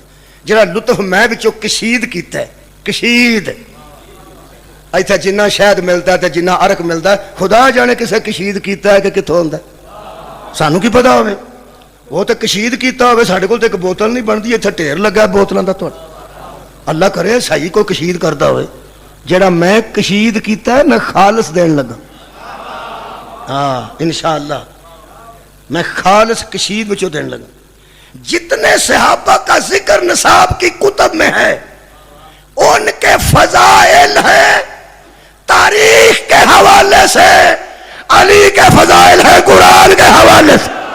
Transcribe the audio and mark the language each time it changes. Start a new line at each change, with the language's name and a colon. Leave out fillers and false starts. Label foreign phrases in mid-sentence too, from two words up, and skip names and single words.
Punjabi: جڑا لطف میں وچوں کشید کیتا ہے، کشید ایتھے جنہ شہد ملتا ہے تے جنہ عرق ملتا ہے، خدا جانے کسے کشید کیتا ہے کہ کتھوں ہوندا ہے، سانوں کی پتہ ہوے، وہ تے کشید کیتا ہوے، ساڈے کول تے ایک بوتل نہیں بنتی، ایتھے ڈھیر لگا بوتلاں دا۔ تو اللہ کرے صحیح کوئی کشید کردا ہوئے، جڑا میں کشید کیتا ہے میں خالص دین لگا، ہاں انشاءاللہ میں خالص کشید وچوں دین لگا۔
Urdu: جتنے صحابہ کا ذکر نصاب کی کتب میں ہے ان کے فضائل ہیں تاریخ کے حوالے سے، علی کے فضائل ہیں قرآن کے حوالے سے۔